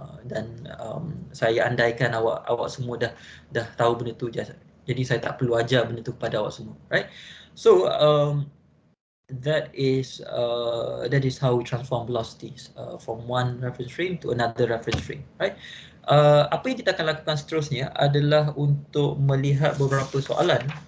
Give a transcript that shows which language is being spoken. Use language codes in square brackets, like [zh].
[ms] Dan saya andaikan awak semua dah tahu benda tu, jadi saya tak perlu ajar benda tu kepada awak semua, right? [en] So that is how we transform velocities from one reference frame to another reference frame, right? [ms] Apa yang kita akan lakukan seterusnya adalah untuk melihat beberapa soalan.